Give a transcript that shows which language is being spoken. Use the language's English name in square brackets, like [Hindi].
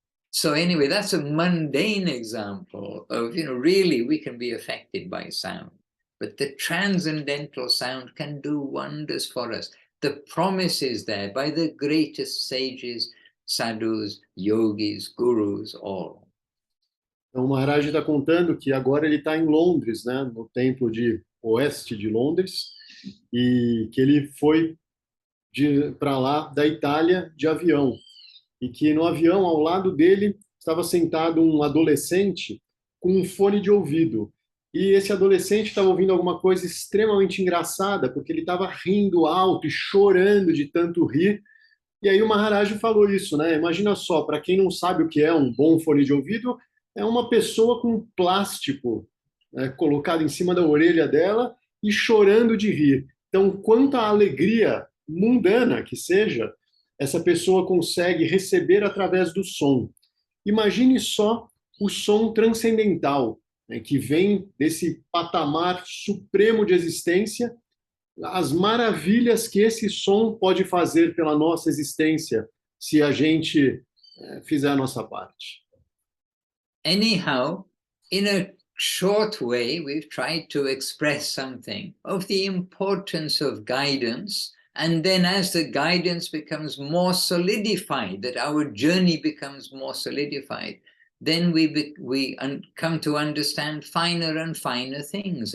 [English] So anyway, that's a mundane example of, really we can be affected by sound. But the transcendental sound can do wonders for us. The promise is there by the greatest sages, sadhus, yogis, gurus, all. [Portuguese] Então, o Maharaj está contando que agora ele está em Londres, né, no templo de oeste de Londres, e que ele foi para lá da Itália de avião, e que no avião, ao lado dele, estava sentado um adolescente com um fone de ouvido. E esse adolescente estava ouvindo alguma coisa extremamente engraçada, porque ele estava rindo alto e chorando de tanto rir. E aí o Maharaj falou isso, né? Imagina só, para quem não sabe o que é um bom fone de ouvido, é uma pessoa com plástico, né, colocado em cima da orelha dela e chorando de rir. Então, quanta alegria mundana que seja, essa pessoa consegue receber através do som. Imagine só o som transcendental, né, que vem desse patamar supremo de existência, as maravilhas que esse som pode fazer pela nossa existência, se a gente fizer a nossa parte. [English] Anyhow, in a short way, we've tried to express something of the importance of guidance. And then as the guidance becomes more solidified, that our journey becomes more solidified, then we come to understand finer and finer things.